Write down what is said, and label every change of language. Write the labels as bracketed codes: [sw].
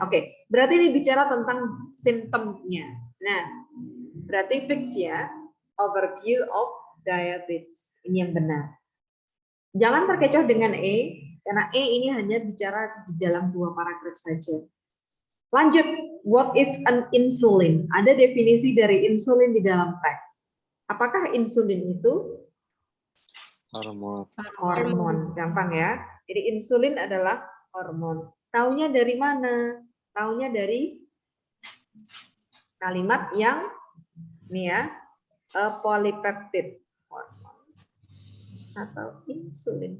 [id] Oke, berarti ini bicara tentang simptomnya. Nah, berarti fix ya, [en] overview of diabetes. [id] Ini yang benar. Jangan terkecoh dengan E, karena E ini hanya bicara di dalam 2 paragraf saja. Lanjut, [en] what is an insulin? [id] Ada definisi dari insulin di dalam teks. Apakah insulin itu? Hormon, gampang ya. Jadi insulin adalah hormon. Taunya dari mana? Taunya dari kalimat yang ini ya, polypeptide hormon atau insulin.